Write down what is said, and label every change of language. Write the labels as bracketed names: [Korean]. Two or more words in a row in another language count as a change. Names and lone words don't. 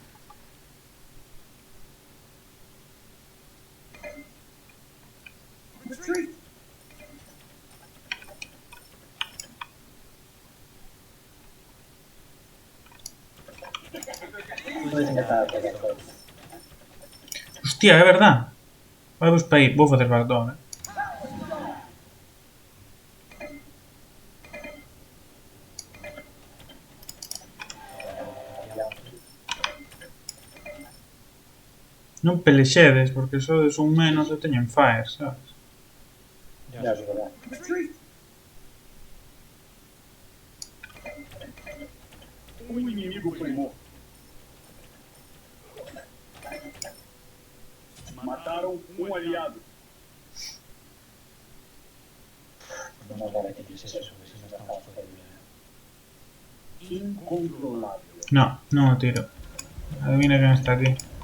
[Spanish] Puedes intentar pelear con Hostia, [Galician] é verdad. Vai vos para aí, vou facer backdoor, eh. Non pelexedes, porque sodes un menos e teñen fire, sabes? [Spanish] Ya es verdad. [Portuguese] Inimigo foi morto. Mataram aliado. [Spanish] No nos vale que tienes eso, que si no estamos jodidos. [Portuguese] Incontrolável. [Galician] No, non o tiro. Adivina quen está aquí.